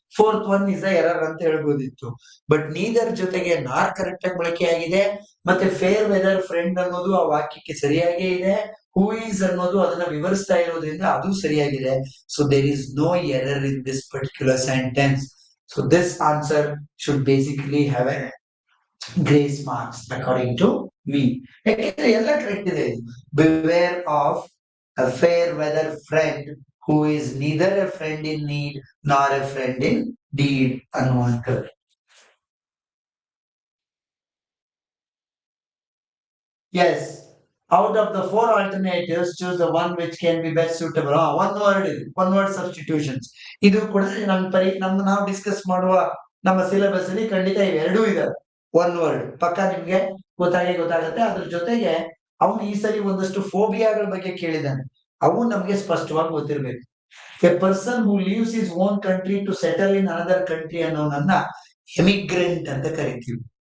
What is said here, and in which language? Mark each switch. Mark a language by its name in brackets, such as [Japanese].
[Kannada] Fourth one is error ಅಂತ ಹೇಳ್ಬೋದಿತ್ತು. But neither ಜೊತೆಗೆ ನಾರ್ ಕರೆಕ್ಟ್ ಆಗಿ ಬಳಕೆ ಆಗಿದೆ, ಮತ್ತೆ ಫೇರ್ ವೆದರ್ ಫ್ರೆಂಡ್ ಅನ್ನೋದು ಆ ವಾಕ್ಯಕ್ಕೆ ಸರಿಯಾಗೇ ಇದೆ. [English] who is [Kannada] ಅನ್ನೋದು ಅದನ್ನ ವಿವರಿಸ್ತಾ ಇರೋದ್ರಿಂದ ಅದು ಸರಿಯಾಗಿದೆ. [English] So there is no error in this particular sentence. So this answer should basically have a grace marks according to me. [Kannada] ಯಾಕೆಂದ್ರೆ ಎಲ್ಲ ಕರೆಕ್ಟ್ ಇದೆ. [English] Beware of a fair weather friend who is neither a friend in need nor a friend in deed ಅನ್ನುವಂಥದ್ದು. Yes, out of the four alternatives choose the one which can be best suitable. one word substitutions. [Kannada] ಇದು ಕೂಡ ನಮ್ಮ ನಾವು discuss ಮಾಡುವ ನಮ್ಮ syllabus ಅಲ್ಲಿ ಖಂಡಿತ ಇವೆರಡೂ ಇದೆ. ಒನ್ ವರ್ಡ್ ಪಕ್ಕ ನಿಮ್ಗೆ ಗೊತ್ತಾಗುತ್ತೆ. ಅದ್ರ ಜೊತೆಗೆ ಅವನು ಈ ಸರಿ ಒಂದಷ್ಟು ಫೋಬಿಯಾಗಳ ಬಗ್ಗೆ ಕೇಳಿದ್ದಾನೆ, ಅವು ನಮ್ಗೆ ಸ್ಪಷ್ಟವಾಗಿ ಗೊತ್ತಿರ್ಬೇಕು. [English] a person who leaves his own country to settle in another country [Kannada] ಅನ್ನೋನನ್ನ ಎಮಿಗ್ರೆಂಟ್ ಅಂತ ಕರಿತೀವಿ.